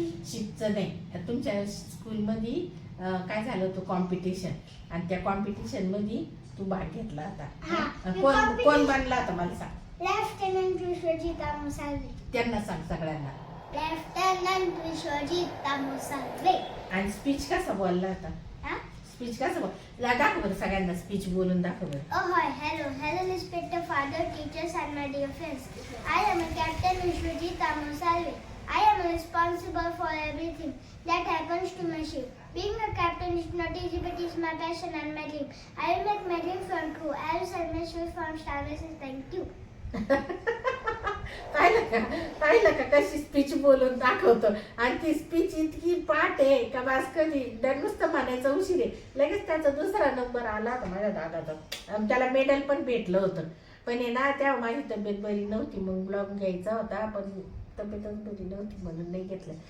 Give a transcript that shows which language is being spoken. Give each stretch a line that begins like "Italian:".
Marathi: शिपचं नाही. तुमच्या स्कूलमध्ये काय झालं होतं कॉम्पिटिशन आणि त्या कॉम्पिटिशन मध्ये तू भाग घेतला होता. कोण बनला होता मला सांग. लेफ्टनंट विश्वजित मुसाल्वे. त्यांना सांग सगळ्यांना. लेफ्टनंट विश्वजित मुसाल्वे. आणि स्पीच कसा बोलला होता. स्पीच कसं बोल दाखव बरं सगळ्यांना स्पीच बोलून दाखव बरं.
English: Hello respected father, teachers and my dear friends. I am a Captain Vishwajit Amosalve. I am responsible for everything that happens to my ship. Being a captain is not easy but is my passion and my dream. I will make my dream come true. I will send my ship from Starless and thank you.
Marathi: पाहिलं का कशी speech बोलून दाखवतो आणि ती speech इतकी पाठ आहे का बास कधी नुसतं म्हणायचं उशीर आहे. लगेच त्याचा दुसरा नंबर आला होता माझ्या दादाचा. त्याला मेडल पण भेटलं होतं पण आहे ना तेव्हा माझी तब्येत बरी नव्हती मग ब्लॉग घ्यायचा होता पण तब्येतच बरी नव्हती म्हणून नाही घेतलं.